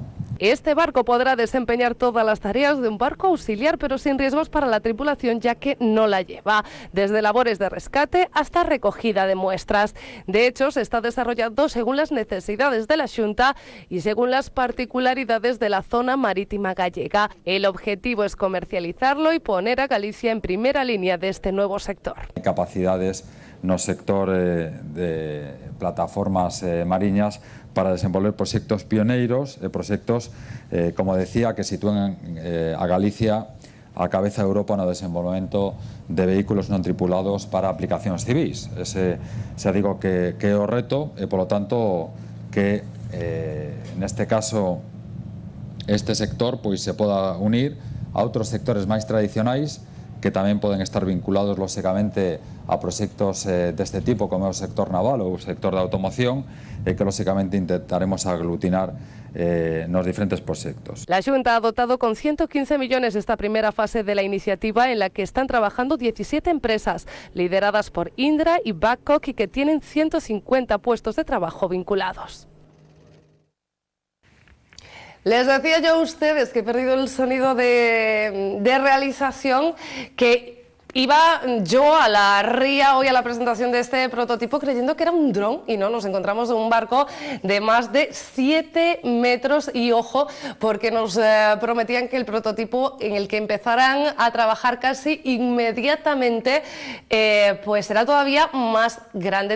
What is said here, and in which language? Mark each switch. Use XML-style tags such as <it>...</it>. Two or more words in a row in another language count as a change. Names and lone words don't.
<es>Este barco podrá desempeñar todas las tareas de un barco auxiliar, pero sin riesgos para la tripulación, ya que no la lleva, desde labores de rescate hasta recogida de muestras. De hecho, se está desarrollando según las necesidades de la Xunta y según las particularidades de la zona marítima gallega. El objetivo es comercializarlo y poner a Galicia en primera línea de este nuevo sector.</es> <gl>Capacidades no sector de plataformas mariñas para desenvolver proxectos pioneiros, proxectos, como decía, que sitúen a Galicia a cabeza de Europa no desenvolvemento de vehículos non tripulados para aplicacións civís. Ese digo que é o reto e, polo tanto, que neste caso este sector pois se poda unir a outros sectores máis tradicionais que tamén poden estar vinculados, lóxicamente, a proxectos deste tipo, como é o sector naval ou o sector da automoción, e que, lóxicamente, intentaremos aglutinar nos diferentes proxectos.</gl> <es>La Xunta ha dotado con 115 millones esta primera fase de la iniciativa en la que están trabajando 17 empresas, lideradas por Indra y Babcock, y que tienen 150 puestos de trabajo vinculados. Les decía yo a ustedes que he perdido el sonido de realización, que iba yo a la ría hoy a la presentación de este prototipo creyendo que era un dron y no, nos encontramos en un barco de más de 7 metros y ojo, porque nos prometían que el prototipo en el que empezarán a trabajar casi inmediatamente pues será todavía más grande.</es>